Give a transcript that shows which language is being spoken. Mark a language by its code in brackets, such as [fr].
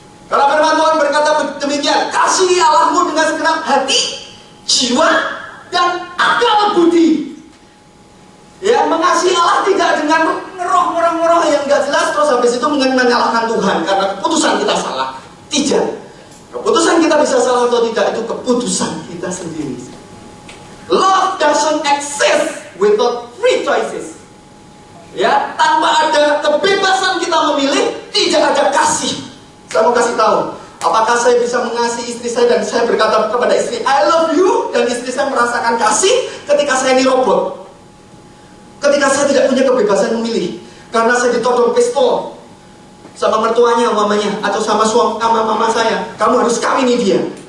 [id] Kalau firman Tuhan berkata demikian, kasihi Allahmu dengan segenap hati, jiwa, dan akal budi. Ya, mengasihi Allah tidak dengan ngeroh yang gak jelas terus habis itu menyalahkan Tuhan karena keputusan kita salah. Tidak. Keputusan kita bisa salah atau tidak itu keputusan kita sendiri. [en] Love doesn't exist without free choices. [id] Ya, tanpa ada kebebasan kita memilih, tidak ada kasih. Saya mau kasih tahu, apakah saya bisa mengasihi istri saya dan saya berkata kepada istri, [en] I love you, [id] dan istri saya merasakan kasih ketika saya ini robot. Ketika saya tidak punya kebebasan memilih, karena saya ditodong pistol sama mertuanya, mamanya, atau sama mama saya, kamu harus kawini dia.